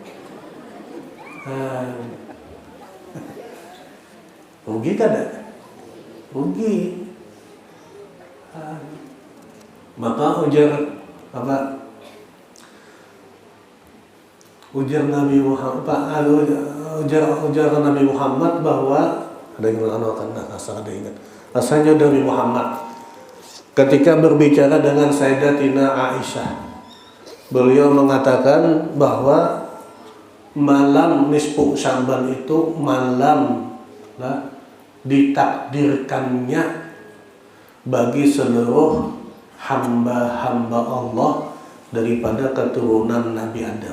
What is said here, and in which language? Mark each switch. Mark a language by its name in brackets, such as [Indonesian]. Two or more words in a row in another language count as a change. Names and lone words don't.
[Banjar] Rugi kada? [Indonesian] Rugi. Maka ujar Nabi Muhammad, ujar Nabi Muhammad bahwa ada yang ingat. Rasanya Nabi Muhammad ketika berbicara dengan Sayyidatina Aisyah, beliau mengatakan bahwa malam nisfu Sya'ban itu malam ditakdirkannya bagi seluruh hamba-hamba Allah daripada keturunan Nabi Adam.